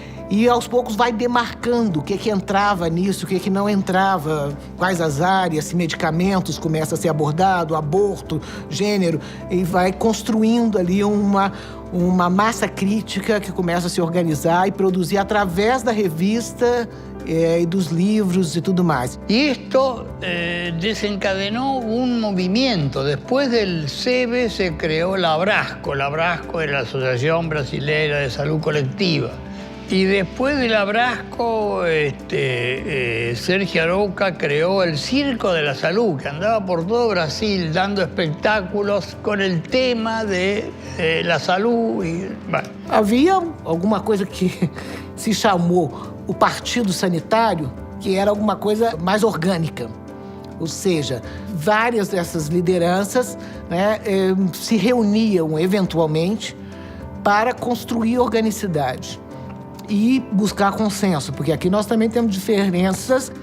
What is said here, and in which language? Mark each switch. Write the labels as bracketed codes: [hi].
[pt] E aos poucos vai demarcando o que entrava nisso, o que não entrava, quais as áreas, se medicamentos começa a ser abordado, aborto, gênero, e vai construindo ali uma massa crítica que começa a se organizar e produzir através da revista [es] y dos libros y todo más. Y esto desencadenó un movimiento. Después del SEBE se creó la Abrasco. La Abrasco era la Asociación Brasilera de Salud Colectiva. Y después del Abrasco, Sergio Arouca creó el Circo de la Salud, que andaba por todo Brasil dando espectáculos con el tema de la salud. Bueno. [pt] Havia alguma coisa que se chamou o Partido Sanitário, que era alguma coisa mais orgânica. Ou seja, várias dessas lideranças, né, se reuniam eventualmente para construir organicidade e buscar consenso, porque aqui nós também temos diferenças.